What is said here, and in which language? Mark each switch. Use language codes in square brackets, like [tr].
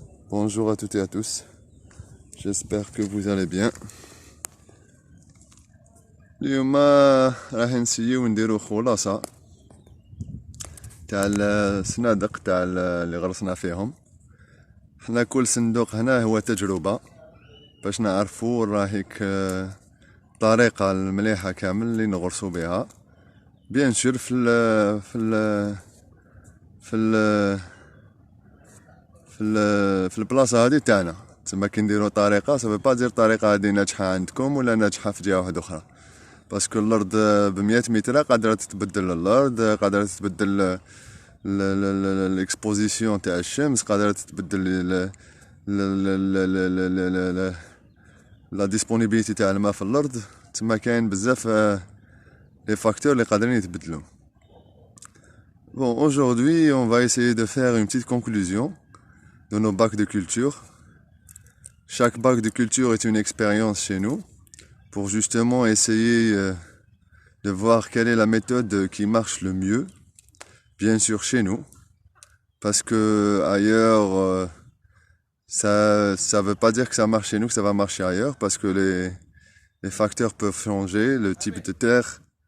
[fr] Bonjour à toutes et à tous. J'espère que vous allez bien. [ar] اليوم راح نسيو نديرو خلاصة تاع الصنادق تاع اللي غرسنا فيهم. حنا كل صندوق هنا هو تجربة باش نعرفو راهيك الطريقة المليحة كامل اللي نغرسو بها. [fr] بيان سور [ar] في البلاصة هادي تاعنا تسمى كي نديرو طريقة [fr] سافو با [ar] دير الطريقة هادي ناجحة عندكم ولا ناجحة في جهة واحدة أخرى، باسكو الأرض ب100 متر قادرة تتبدل، الأرض قادرة تتبدل، الاكسبوزيسيون تاع الشمس قادرة تتبدل، لا ديسپونيبيليتي تاع الماء في الأرض، تسمى كاين بزاف لي فاكتور اللي قادرين يتبدلو. [fr] Bon, aujourd'hui, on va essayer de faire une petite conclusion de nos bacs de culture. Chaque bac de culture est une expérience chez nous pour justement essayer de voir quelle est la méthode qui marche le mieux, bien sûr chez nous, parce que ailleurs, ça veut pas dire que ça marche chez nous, que ça va marcher ailleurs, parce que les facteurs peuvent changer, le type de terre.